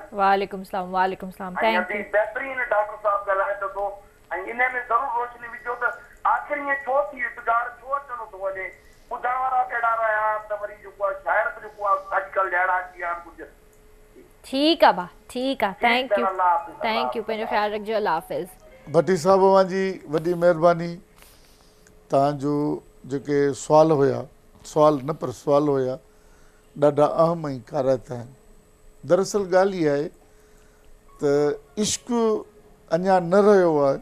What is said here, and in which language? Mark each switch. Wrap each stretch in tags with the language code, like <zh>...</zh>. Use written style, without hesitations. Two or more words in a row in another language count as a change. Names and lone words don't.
<ar>وعلیکم السلام۔ وعلیکم السلام.</ar> <en>Thank you.</en> <sd>बहितरीनु डॉक्टर साहब ॻाल्हाए थो, ऐं इन में ज़रूरु रोशनी विझो त आख़िर ईअं छो थी इतगार छो अचणो थो वञे। ॿुधण वारा कहिड़ा रहिया त वरी जेको आहे शाइर बि जेको आहे अॼुकल्ह जहिड़ा अची विया आहिनि कुझु। ठीकु आहे भाउ, ठीकु आहे।</sd> <en>Thank you, thank you.</en> <sd>पंहिंजो ख़्यालु रखिजो। अल्लाह हाफ़िज़। भट्टी साहब जी वॾी महिरबानी। तव्हांजो जेके सुवाल हुया, सुवाल न पर सुवाल हुया, ॾाढा अहम ऐं काराइता आहिनि। दरअसल ॻाल्हि इहा आहे त इश्क अञा न रहियो आहे।</sd>